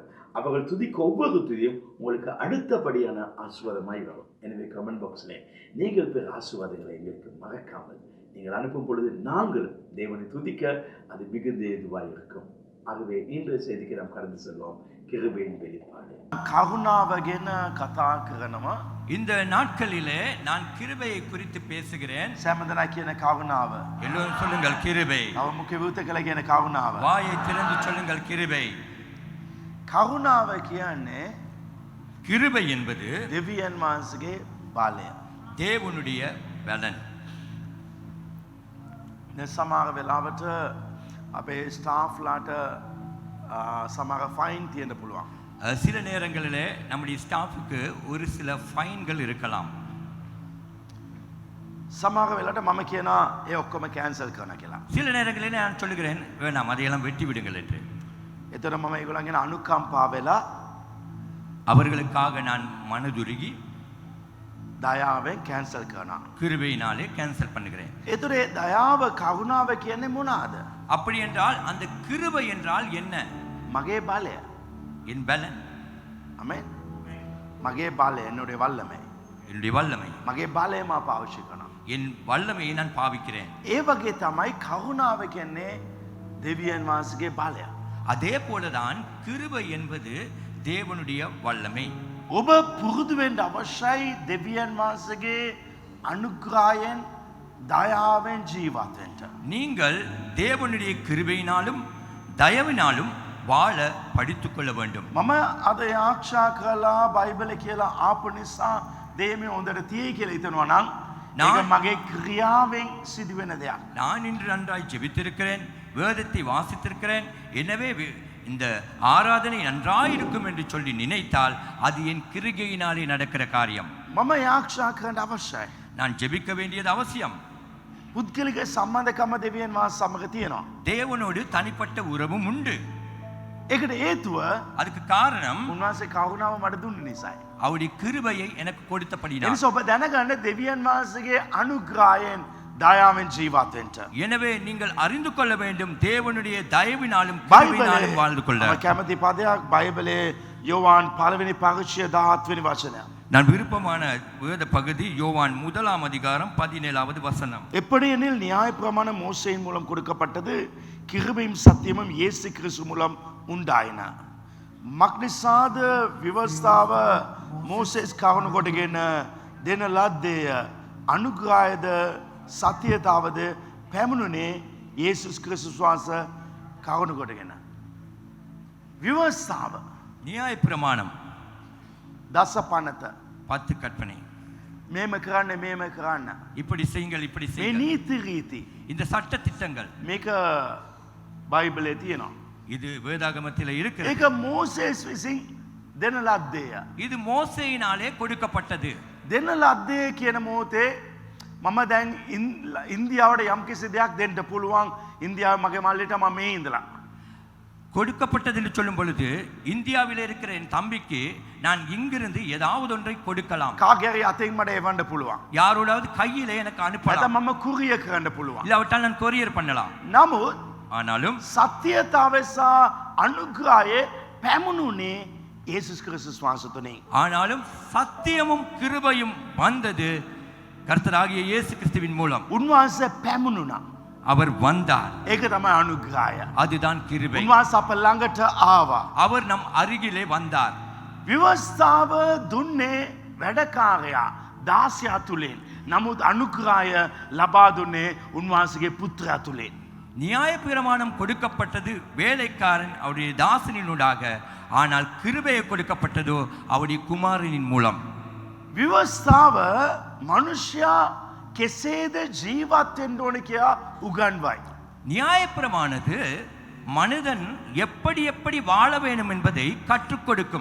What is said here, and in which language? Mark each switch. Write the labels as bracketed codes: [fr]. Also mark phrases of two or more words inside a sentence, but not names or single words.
[ta] அவர்கள் துதிக்க ஒவ்வொரு துதியும் உங்களுக்கு அடுத்தபடியான ஆசீர்வாதமாய் வரும். எனவே கமெண்ட் பாக்ஸில் நீங்கள் பெற ஆசீர்வாதங்களை எங்களுக்கு மறக்காமல் நீங்கள் அனுப்பும் பொழுது நாங்கள் தேவனை துதிக்க அது மிகுந்த இதுவாக இருக்கும். ஆகவே இன்றைய செய்திக்கு நாம் கடந்து செல்வோம். கிருபையின் வெளிப்பாடு. [si] කරුණාව ගැන කතා කරනවා. [ta] இந்த நாட்களிலே நான் கிருபையை குறித்து பேசுகிறேன். [si] සෑමදනා කියන කරුණාව. [ta] எல்லோரும் சொல்லுங்கள் கிருபை. [si] තව මුඛ විවෘත කළ කියන කරුණාව. [ta] வாயை திறந்து சொல்லுங்கள் கிருபை. [si] කරුණාව කියන්නේ [ta] கிருபை என்பது [si] දෙවියන් වහන්සේගේ බලය. [ta] தேவனுடைய பலன். [si] සමහර වෙලාවට අපේ ස්ටාෆ්ලාට සමහර ෆයින් තියෙන්න පුළුවන්. [ta] சில நேரங்களிலே நம்முடைய ஸ்டாஃபுக்கு ஒரு சில ஃபைன்கள் இருக்கலாம். [si] සමහර වෙලාවට මම කියනවා ඒ ඔක්කොම කැන්සල් කරන්න කියලා. [ta] சில நேரங்களிலே நான் சொல்லுகிறேன் வேணாம் அதையெல்லாம் வெட்டி விடுங்கள் என்று. [si] එතකොට මම ඒගොල්ලන්ගෙන අනුකම්පා වෙලා [ta] அவர்களுக்காக நான் மனதுருகி [si] දයාවෙන් කැන්සල් කරනවා. [ta] கிருபையினாலே கேன்சல் பண்ணுகிறேன். [si] එතකොට ඒ දයාව කරුණාව කියන්නේ මොනවාද? [ta] அப்படி என்றால் அந்த கிருபை என்றால் என்ன? [si] මගේ බලය. [ta] என் பலன், [si] ආමෙන්. මගේ බලය [ta] என்னுடைய வல்லமை. என்னுடைய வல்லமை, [si] මගේ බලය මා පාවිච්චි කරනවා. [ta] என் வல்லமையை நான் பாவிக்கிறேன். [si] ඒ වගේ තමයි කරුණාව කියන්නේ දෙවියන් වහන්සේගේ බලය. [ta] அதே போலதான் கிருபை என்பது தேவனுடைய வல்லமை. [si] ඔබ පුරුදු වෙන්න අවශ්‍යයි දෙවියන් වහන්සේගේ අනුග්‍රහයෙන් දයාවෙන් ජීවත් වෙන්න. [ta] நீங்கள் தேவனுடைய கிருபையினாலும் தயவினாலும் வாழ படித்துக் கொள்ள வேண்டும். [si] මම අද ආක්ෂා කළා බයිබලේ කියලා ආපු නිසා දෙයම හොඳට තියෙයි කියලා හිතනවා නම් ඒක මගේ ක්‍රියාවෙන් සිදුවෙන දෙයක්. [ta] நான் இன்று நன்றாய் ஜெபித்திருக்கிறேன், வேதத்தை வாசித்திருக்கிறேன், எனவே இந்த ஆராதனை நன்றாயிருக்கும் என்று சொல்லி நினைத்தால் அது என் கிருபையினாலே நடக்கிற காரியம். [si] මම ආක්ෂා කරන්න අවශ්‍යයි. [ta] நான் ஜெபிக்க வேண்டியது அவசியம். [si] පුද්ගලික සම්බන්ධකම දෙවියන් වහන්සේ සමග තියෙනවා. [ta] தேவனோடு தனிப்பட்ட உறவும் உண்டு. [si] ඒකට හේතුව [ta] அதுக்கு காரணம் [si] උන්වහන්සේ කරුණාව මට දුන්න නිසායි. [ta] அவருடைய கிருபையை எனக்கு கொடுத்தபடினால். [si] එනිසා ඔබ දැනගන්න දෙවියන් වහන්සේගේ අනුග්‍රහයෙන් දයාවෙන් ජීවත් වෙන්න. [ta] எனவே நீங்கள் அறிந்து கொள்ள வேண்டும் தேவனுடைய தயவினாலும் கிருபையினாலும் வாழ்ந்து கொள்ள. [si] මම කැමති පදයක් බයිබලේ யோவான் 1 පරිච්ඡේදය 17 වචනය. [ta] நான் விருப்பமான வேத பகுதி யோவான் 1 அதிகாரம் 17வது வசனம். எப்படியெனில் நியாய பிரமாணம் மோசேயின் மூலம் கொடுக்கப்பட்டது, கிருபையும் சத்தியமும் இயேசு கிறிஸ்து மூலம் உண்டாயின. [si] මක්නිසාද විවස්ථාව මෝසෙස් කවුණු කොටගෙන දෙන ලද්දේ අනුග්‍රහයද සත්‍යතාවද පැමුණුනේ යේසුස් ක්‍රිස්තුස් වහන්සේ කරුණ කොටගෙන. විවස්ථාව [ta] நியாய பிரமாணம் [si] දස පනත [ta] 10 கற்பனை. [si] මේම කරන්න [ta] இப்படி செய்யுங்கள் இப்படி [si] මේ [ta] செய்யுங்கள். [si] නීති රීති [ta] இந்த சட்ட திட்டங்கள் [si] මේක බයිබලේ තියෙනවා. [ta] இது வேதாகமத்தில் இருக்கிறது. [si] ඒක මෝසෙස් විසින් දෙන ලද්දේය. [ta] இது மோசேயினாலே கொடுக்கப்பட்டது. [si] දෙන ලද්දේ කියන මොහොතේ මම දැන් ඉන්දියාවට යම්කිසි දෙයක් දෙන්න පුළුවන්. ඉන්දියාව මගේ මල්ලිට මම මේ ඉඳලා [ta] கொடுக்கப்பட்டது என்று சொல்லும் பொழுது இந்தியாவில் இருக்கிற என் தம்பிக்கு நான் இங்கிருந்து ஏதாவது ஒன்றை கொடுக்கலாம். [si] කාගේරි අතින් මට එවන්න පුළුවන්. [ta] யாரோடாவது கையிலே எனக்கு [si] නැත්නම් [ta] அனுப்பலாம். [si] මම කුරිය කරන්න පුළුවන්. [ta] இல்லாவிட்டால் நான் கொரியர் பண்ணலாம். [si] නමුත් [ta] ஆனாலும் [si] සත්‍යතාවය සහ අනුග්‍රහයේ පැමුණුනේ යේසුස් ක්‍රිස්තුස් වහන්සේ තුලින්. [ta] ஆனாலும் சத்தியமும் கிருபையும் வந்தது கர்த்தராகிய இயேசு கிறிஸ்துவின் மூலம். [si] උන්වහන්සේ පැමුණුණා. [ta] அவர் வந்தார். [si] ඒක තමයි අනුග්‍රහය. [ta] அதுதான் கிருபை. [si] උන්වහන්සේ අප ළඟට ආවා. [ta] அவர் நம் අருகிலே வந்தார். [si] විවස්ථාව දුන්නේ වැඩකාරයා 16 තුලින්. නමුත් අනුග්‍රහය ලබා දුන්නේ උන්වහන්සේගේ පුත්‍රයා තුලින්. [ta] நியாயப்பிரமாணம் கொடுக்கப்பட்டது வேலைக்காரன் அவருடைய தாசனினூடாக. ஆனால் கிருபையை கொடுக்கப்பட்டதோ அவருடைய குமாரனின் மூலம். [si] විවස්ථාව මනුෂ්‍යයා කෙසේද ජීවත් වෙන්න ඕන කියලා උගන්වයි. [ta] நியாயப்பிரமானது மனிதன் எப்படி எப்படி வாழ வேண்டும் என்பதை கற்றுக் கொடுக்கும்.